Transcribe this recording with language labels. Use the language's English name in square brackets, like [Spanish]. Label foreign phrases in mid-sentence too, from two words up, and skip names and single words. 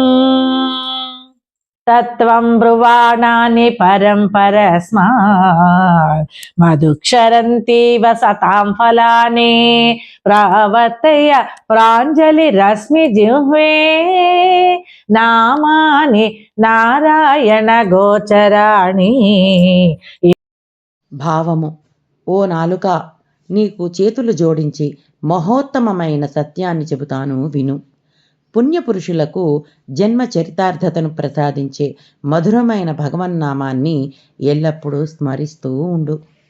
[Sanskrit] तत्त्वं ब्रुवाणानि परस्मात् मधुक्षरन्तीव सतां फलानि प्रवर्तय प्राञ्जलिरश्मिजिह्वे नामानि నారాయణ గోచరాణి। [Telugu] భావము: ఓ నాలుక, నీకు చేతులు జోడించి మహోత్తమమైన సత్యాన్ని చెబుతాను విను. పుణ్యపురుషులకు జన్మ చరితార్థతను ప్రసాదించే మధురమైన భగవన్నామాన్ని ఎల్లప్పుడూ స్మరిస్తూ ఉండు.